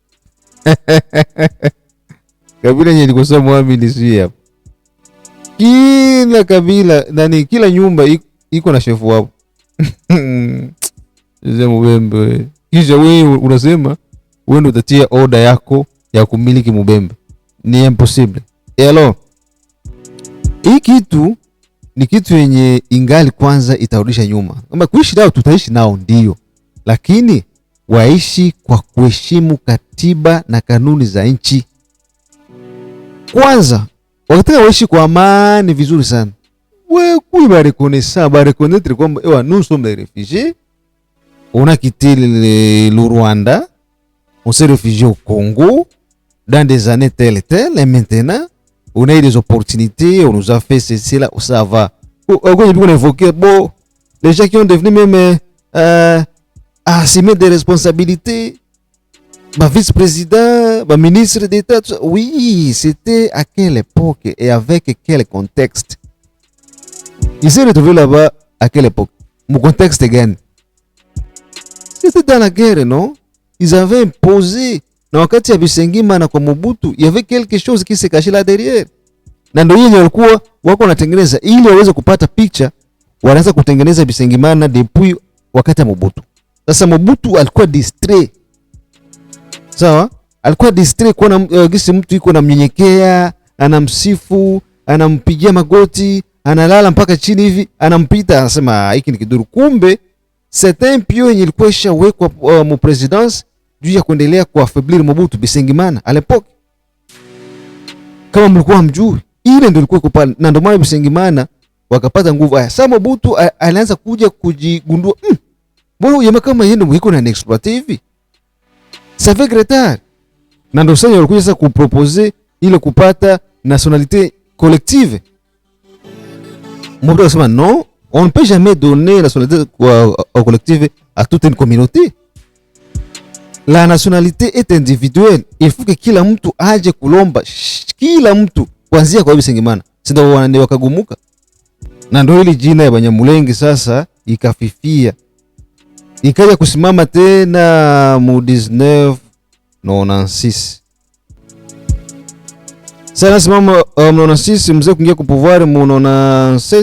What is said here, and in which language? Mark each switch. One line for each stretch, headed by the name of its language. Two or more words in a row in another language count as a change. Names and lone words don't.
Swahili: Kabila yenye ilikosa mwami ni sisi hapa. Kila kabila nani, kila nyumba iko na shefu wao. Sasa Mubembe. Kisha wewe unasema wewe ndio utatia order yako ya kumiliki Mubembe. Ni impossible. Alors, hii kitu ni kitu yenye ingali kwanza itarudisha nyuma. Kama kuishi nao tutaishi nao ndio. Lakini waishi kwa kuheshimu katiba na kanuni za nchi. Kwanza, wakitaka waishi kwa amani vizuri sana. Wewe kuiba
French: reconnaître kwamba nous sommes des réfugiés. On a quitté le Rwanda. On s'est réfugié au Congo dans des années telles et telles, et maintenant on a eu des opportunités, on nous a fait ceci là, ça va. On a évoqué, bon, les gens qui ont devenu même assumer des responsabilités, ma vice-président, ma ministre d'État, oui, c'était à quelle époque et avec quel contexte? Ils s'est retrouvé là-bas à quelle époque? Mon contexte gagne. C'était dans la guerre, non? Ils avaient imposé.
Swahili: Na wakati ya Bisengima na kwa Mobutu,
French: il y avait quelque chose qui se cachait là derrière.
Swahili: Na ndio yeye walikuwa wako wanatengeneza ili waweze kupata picha, wanaanza kutengeneza Bisengimana depuis wakati ya Mobutu. Sasa Mobutu alikuwa distrait. Sawa? Alikuwa distrait kwa gisi mtu yuko namnyenyekea, anamsifu, anampigia magoti, analala mpaka chini hivi, anampita, anasema hiki ni kiduru. Kumbe certain pio yenye ilikuwa ishawekwa mu presidence juu ya kuendelea kuaffaiblir Mobutu Bisengimana
French: à l'époque.
Swahili: Kama mlikuwa hamjui, ile ndio ilikuwa pale, na ndio maana Bisengimana wakapata nguvu. Sasa Mobutu alianza kuja kujigundua, mbona yeye kama yeye ndio na exploiter hivi.
French: Ça fait retard.
Swahili: Na ndio sasa walikuja sasa kuproposer ile kupata
French: nationalité collective. Mobutu akasema non, on ne peut jamais donner la nationalité collective à toute une communauté. La nationalité est individuelle. Il faut que
Swahili: kila mtu aje kulomba, kila mtu kuanzia kwa Bisengimana. Sasa wanande wakagumuka. Na ndio ile jina ya Banyamulenge sasa ikafifia. Ikaja kusimama tena mu 1996. Sasa simama 96 mzee kuingia kwa pouvoir mu 97.